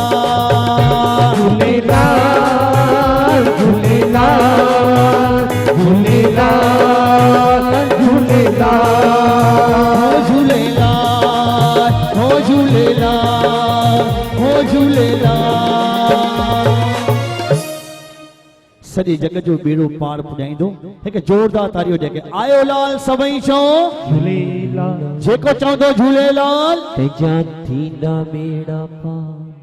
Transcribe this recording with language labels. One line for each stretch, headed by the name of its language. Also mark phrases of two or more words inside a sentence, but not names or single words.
Sindhi: झूलेला झूलेला झूलेला झूलेला झूलेला हो झूलेला हो झूलेला सॼे जग जो बेड़ो पार पुॼाईंदो हिकु ज़ोरदार तारियो ॾिए के आयो लाल सभई चओ झूलेलाल जेको चवंदो झूलेलाल तेजा थींदा बेड़ा पार